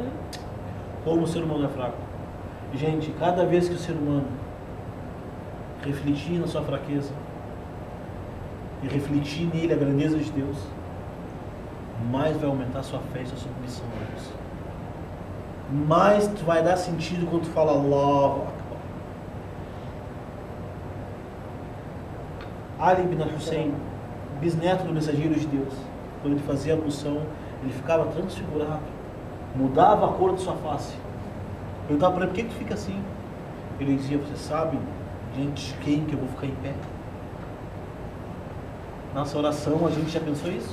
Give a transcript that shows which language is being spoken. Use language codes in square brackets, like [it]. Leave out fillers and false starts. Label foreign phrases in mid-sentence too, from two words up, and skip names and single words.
[pt] Como o ser humano é fraco. Gente, cada vez que o ser humano refletir na sua fraqueza e refletir nele a grandeza de Deus, mais vai aumentar a sua fé e sua submissão a Deus. Mais tu vai dar sentido quando tu fala [ar] الله أكبر. [pt] Ali ibn al-Hussein, bisneto do mensageiro de Deus, quando ele fazia a ablução, ele ficava transfigurado, mudava a cor de sua face. Eu perguntava para ele, por que tu fica assim? Ele dizia, você sabe diante de quem que eu vou ficar em pé? Nossa oração, a gente já pensou isso?